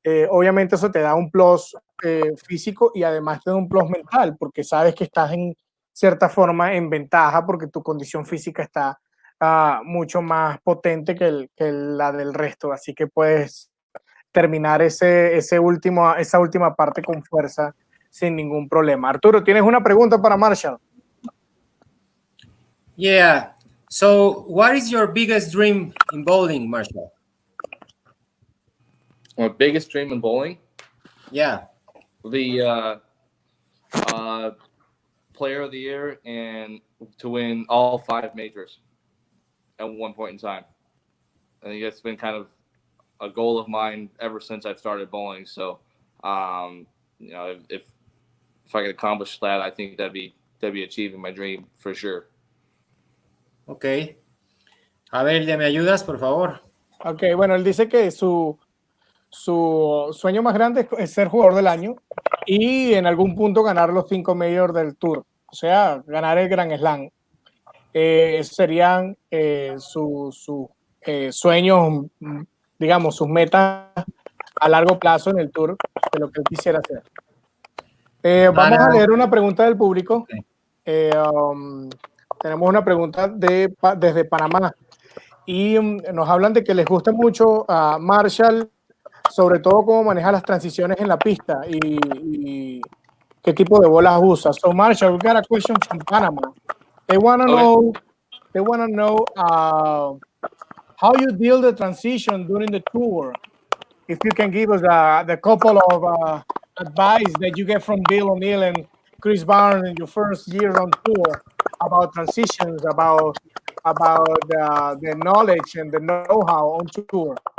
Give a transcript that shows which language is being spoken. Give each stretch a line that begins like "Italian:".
Spanish: Obviamente eso te da un plus físico y además te da un plus mental, porque sabes que estás en cierta forma en ventaja porque tu condición física está mucho más potente que la del resto. Así que puedes terminar esa última parte con fuerza sin ningún problema. Arturo, ¿tienes una pregunta para Marshall?
English: Yeah. So, what is your biggest dream in bowling, Marshall? My biggest dream in bowling? Yeah. The player of the year and to win all 5 majors at one point in time. I think that's been kind of a goal of mine ever since I've started bowling. So, if I could accomplish that, I think that'd be achieving my dream for sure. Ok.
Spanish: A ver, ¿me ayudas, por favor? Ok, bueno, él dice que su sueño más grande es ser jugador del año y en algún punto ganar los 5 majors del Tour, o sea, ganar el Grand Slam. Esos serían sus sueños, digamos, sus metas a largo plazo en el Tour de lo que él quisiera hacer. Vamos a leer una pregunta del público. Tenemos una pregunta desde Panamá y nos hablan de que les gusta mucho a Marshall sobre todo cómo maneja las transiciones en la pista y qué tipo de bolas usa.
English: So Marshall, we got a question from Panama. They want to know how you deal the transition during the tour. If you can give us the couple of advice that you get from Bill O'Neill and Chris Barnes in your first year on tour about transitions, about the knowledge and the know-how on tour.